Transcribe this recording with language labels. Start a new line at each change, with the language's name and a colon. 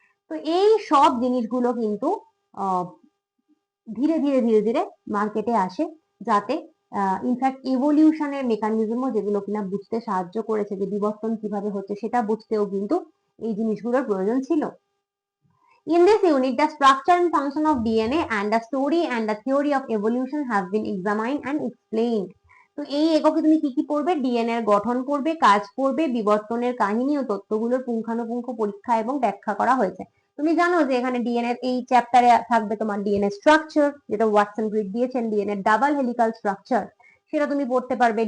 Bangla: তো এই সব জিনিসগুলো কিন্তু ধীরে ধীরে ধীরে ধীরে মার্কেটে আসে, যাতে ইনফ্যাক্ট ইভলিউশনের মেকানিজমও যেগুলো কিনা বুঝতে সাহায্য করেছে, যে বিবর্তন কিভাবে হচ্ছে সেটা বুঝতেও কিন্তু এই জিনিসগুলোর প্রয়োজন ছিল।
English: In this unit, the structure and function of DNA and the story and the theory of evolution have been examined and explained.
Bangla: তো এই এককে তুমি কি কি পড়বে, ডিএনএ এর গঠন পড়বে, কাজ পড়বে, বিবর্তনের কাহিনী ও তত্ত্বগুলোর পুঙ্খানুপুঙ্খ পরীক্ষা এবং ব্যাখ্যা করা হয়েছে। তুমি জানো যে এখানে ডিএনএ এই চ্যাপ্টারে থাকবে তোমার ডিএনএ স্ট্রাকচার, যেটা ওয়াটসন ক্রিক দিয়েছেন, ডিএনএ ডাবল হেলিক্যাল স্ট্রাকচার, সেটা তুমি পড়তে পারবে।